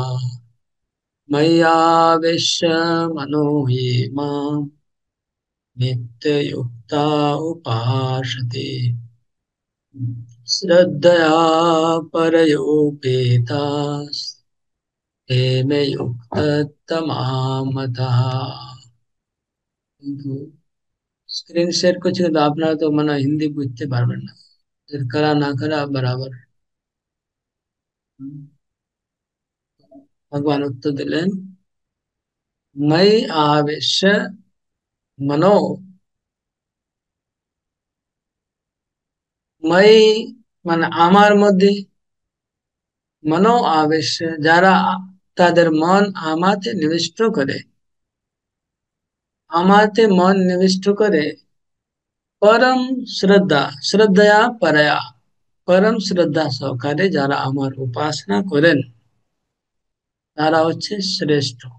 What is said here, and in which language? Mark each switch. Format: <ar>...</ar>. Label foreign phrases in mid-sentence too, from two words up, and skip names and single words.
<sa>मय्यावेश्य मनो ये माम् नित्ययुक्ता उपासते, श्रद्धया परयोपेताः, ते मे युक्ततमा मतः।</sa> <bn>কিন্তু</bn> <en>screen share</en> <bn>করছি, কিন্তু আপনারা তো মানে হিন্দি বুঝতে পারবেন না, এর করা না করা বরাবর। ভগবান উত্তর দিলেন,</bn> <sa>मयि आवेश्य मनो,</sa> <bn>ময়ি মানে আমার মধ্যে, মনো আবেশ যারা তাদের মন আমাতে নিবিষ্ট করে, আমাতে মন নিবিষ্ট করে, পরম শ্রদ্ধা,</bn> <sa>শ্রদ্ধয়া পরয়া,</sa> <bn>পরম শ্রদ্ধা সহকারে যারা আমার উপাসনা করেন, তারা হচ্ছে শ্রেষ্ঠ।</bn>